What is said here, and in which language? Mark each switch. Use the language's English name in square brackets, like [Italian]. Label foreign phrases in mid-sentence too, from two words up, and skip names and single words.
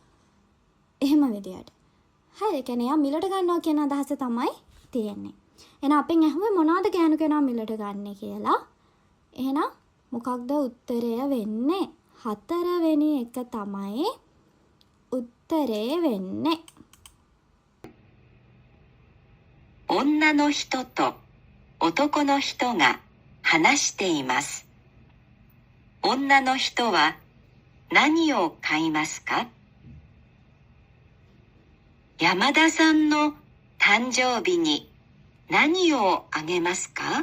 [Sinhala] එහෙම විදියට. හරි. ඒ කියන්නේ යා මිලට ගන්නවා කියන අදහස තමයි තියෙන්නේ. එහෙනම් අපෙන් ඇහුවේ මොනවද ගෑනු කෙනා මිලට ගන්නෙ කියලා. එහෙනම් මොකක්ද උත්තරය වෙන්නේ? 4 වෙනි එක තමයි උත්තරේ වෙන්නේ. [Japanese] 女の人と男の人が話しています。女の人は何を買いますか？山田さんの誕生日に何をあげますか？